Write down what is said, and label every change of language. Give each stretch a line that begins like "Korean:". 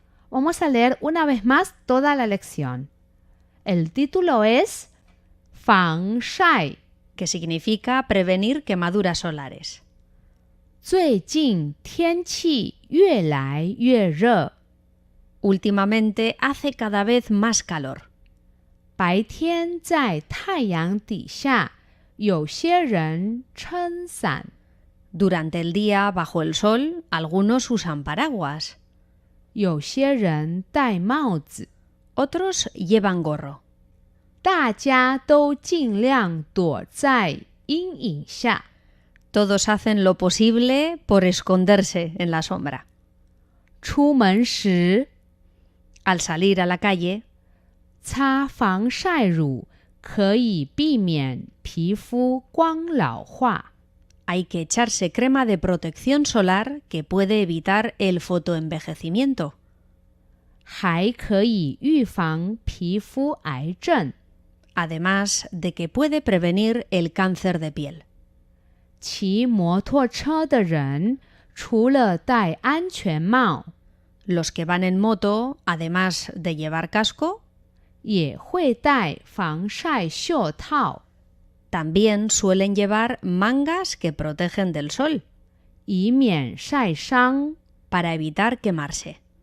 Spanish: Vamos a leer una vez más toda la lección. El título es 防晒, que significa prevenir quemaduras solares.
Chinese: 最近天气越来越热,
Spanish: Últimamente hace cada vez más calor.
Chinese: 白天在太阳底下有些人撑伞.
Spanish: Durante el día, bajo el sol, algunos usan paraguas.
Chinese: 有些人戴帽子.
Spanish: Otros llevan gorro.
Chinese: 大家都尽量躲在阴影下.
Spanish: Todos hacen lo posible por esconderse en la sombra.
Chinese: 出门时
Spanish: Al salir a la calle,
Chinese: 擦防晒乳可以避免皮肤光老化.
Spanish: hay que echarse crema de protección solar que puede evitar el fotoenvejecimiento.
Chinese: 还可以预防皮肤癌症.
Spanish: Además de que puede prevenir el cáncer de piel.
Chinese: 骑摩托车的人除了戴安全帽
Spanish: Los que van en moto, además de llevar casco,
Chinese: 也会戴防晒袖套
Spanish: también suelen llevar mangas que protegen del sol
Chinese: 以免晒伤.
Spanish: para evitar quemarse.